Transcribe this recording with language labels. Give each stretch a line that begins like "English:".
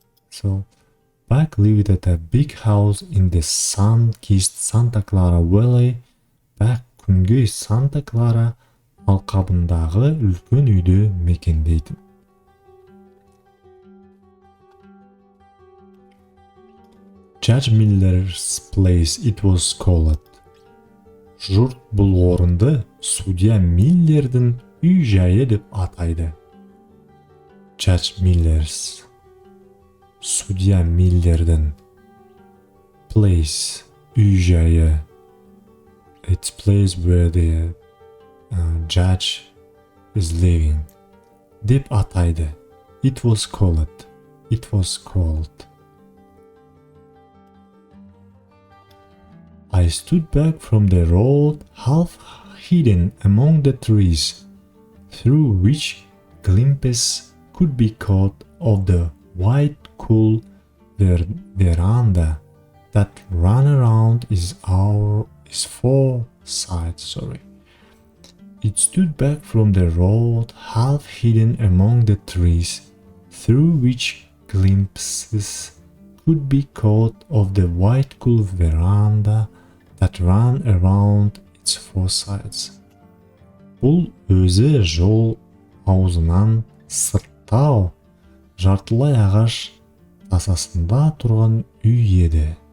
English: So, Buck lived at a big house in the sun-kissed Santa Clara Valley.
Kazakh: Buck күнгөй Santa Clara алқабындағы үлкен үйді мекендейтін.
English: Judge Miller's place it was called.
Kazakh: Жұрт бұл орынды судья Миллердің үй жайы деп атайды. Judge Millers, судья Миллердің. Place, үй жайы.
English: It's place where the judge is living.
Kazakh: Деп атайды.
English: It was called. It was called. I stood back from the road, half hidden among the trees, through which glimpses could be caught of the wide, cool veranda that ran around its four sides. It stood back from the road, half hidden among the trees, through which glimpses could be caught of the wide, cool veranda that ran around its four sides.
Kazakh: Бұл өзі жол аузынан сырттау, жартылай ағаш тасасында тұрған үй еді.